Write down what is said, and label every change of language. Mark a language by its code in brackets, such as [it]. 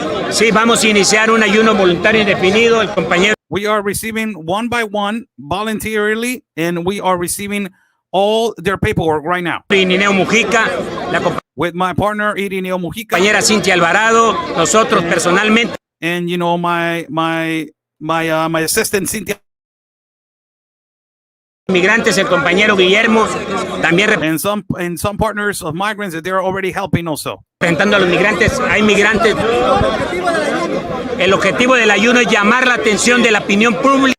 [es] Sí, vamos a iniciar un ayuno voluntario indefinido. El compañero. [en] We are receiving one by one voluntarily, and we are receiving all their paperwork right now. [es] Irineo Mujica, [en] with my partner Irineo Mujica, [es] compañera Cintia Alvarado, nosotros personalmente, [en] and you know my assistant Cintia. [es] Migrantes, el compañero Guillermo, también [en] and some partners of migrants that they're already helping also. [es] Representando a los migrantes, hay migrantes. El objetivo del ayuno es llamar la atención de la opinión pública.